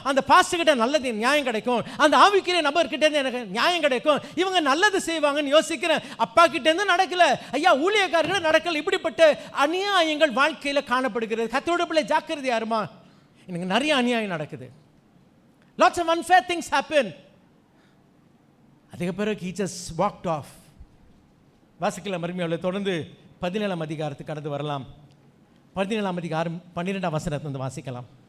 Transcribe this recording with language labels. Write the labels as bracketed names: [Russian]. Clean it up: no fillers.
[Tamil] அந்த பாஸ்டர்கிட்ட நல்லது நியாயம் கிடைக்கும், அந்த ஆவிக்கிற நபர்கிட்ட எனக்கு நியாயம் கிடைக்கும், இவங்க நல்லது செய்வாங்கன்னு யோசிக்கிறேன், அப்பா கிட்ட இருந்து நடக்கல, ஐயா ஊழியக்காரர்கள் நடக்கல. இப்படிப்பட்ட அநியாயங்கள் வாழ்க்கையில் காணப்படுகிறது. கர்த்தருடைய பிள்ளை ஜாக்கிரதையா இருமா, எனக்கு நிறைய அநியாயம் நடக்குது. [English] Lots of unfair things happen. [Tamil] அதுக்கு பிறகு [English] he just walked off. [Tamil] வாசிக்கலாம் மறுமையாளர் தொடர்ந்து 17ஆம் அதிகாரத்துக்கு கடந்து வரலாம். 17ஆம் அதிகாரம் 12ஆம் வசனத்தை வாசிக்கலாம்.